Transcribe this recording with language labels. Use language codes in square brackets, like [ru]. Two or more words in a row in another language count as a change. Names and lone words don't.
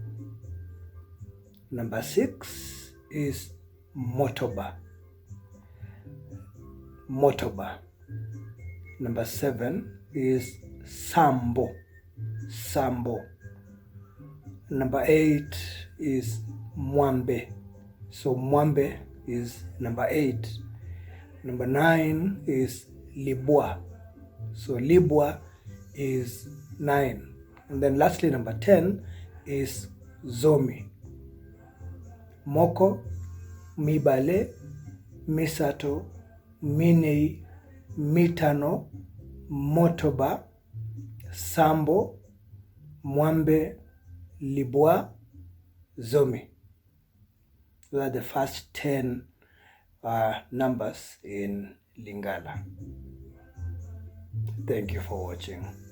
[en] Number 6 is motoba. Motoba. Number 7 is sambo. Sambo. Number 8 is mwambe. So mwambe is number 8. Number 9 is libwa. So libwa is 9. And then lastly, number 10 is zomi. [ln] Moko, mibale, misato, minei, mitano, motoba, sambo, mwambe, libwa, zomi. [en] Those are the first 10 numbers in Lingala. Thank you for watching.